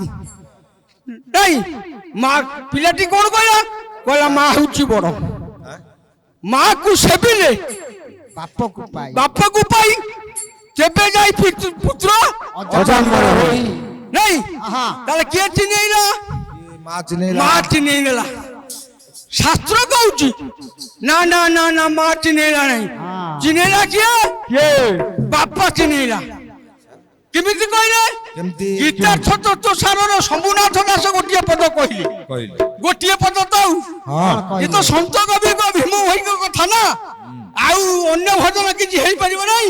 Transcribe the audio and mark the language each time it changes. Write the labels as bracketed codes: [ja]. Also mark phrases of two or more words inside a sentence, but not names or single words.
[or] ନାଇଁ ମା ପିଲାଟି କଣ କହିଲା? କହିଲା ମା ହଉଛି ବଡ। ମାକୁ ସେବିଲେ ବାପକୁ ପାଇ କେବେ ଯାଇ ପୁତ୍ର ନାଇଁ ତାହେଲେ କିଏ ଚିହ୍ନେଇଲା? ମା ଚିହ୍ନେଇ ନେଲା। শাস্ত্র কହୁଛି ନା ନା ନା ନା ମା ଚିହ୍ନେଇଲା ନାଇ। ଚିହ୍ନେଇଲା କିଏ? ବାପା ଚିହ୍ନେଇଲା। କେମିତି କହିଲେ? ଗୀତାର୍ଥ ତତ୍ତ୍ୱସାରର ଶମ୍ଭୁନାଥ ଦାସ ଗୋଟିଏ ପଦ କହିଲେ। ଗୋଟିଏ ପଦ ତ ଏ ତ ସନ୍ଥ କବିଙ୍କ ଭୀମ ଭାଇଙ୍କ କଥା ନା, ଆଉ ଅନ୍ୟ ଭଜନ କିଛି ହେଇପାରିବ ନାହିଁ।